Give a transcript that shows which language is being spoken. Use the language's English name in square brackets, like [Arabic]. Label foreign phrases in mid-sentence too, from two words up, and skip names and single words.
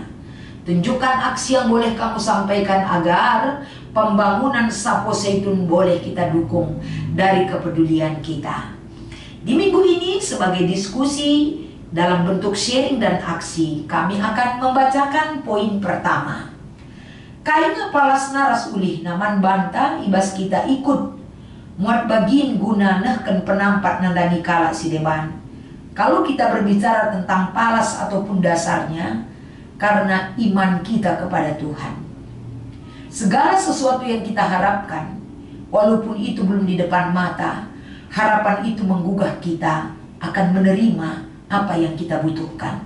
[Indonesian] Tunjukkan aksi yang boleh kamu sampaikan agar pembangunan sapo Zaitun boleh kita dukung dari kepedulian kita. Di minggu ini sebagai diskusi dalam bentuk sharing dan aksi, kami akan membacakan poin pertama. [Batak Karo] Kaina palas naras ulih naman banta ibas kita ikut muat bagin guna nehken penampat nandani kala si deban. [Indonesian] Kalau kita berbicara tentang palas ataupun dasarnya, karena iman kita kepada Tuhan. Segala sesuatu yang kita harapkan, walaupun itu belum di depan mata, harapan itu menggugah kita akan menerima apa yang kita butuhkan.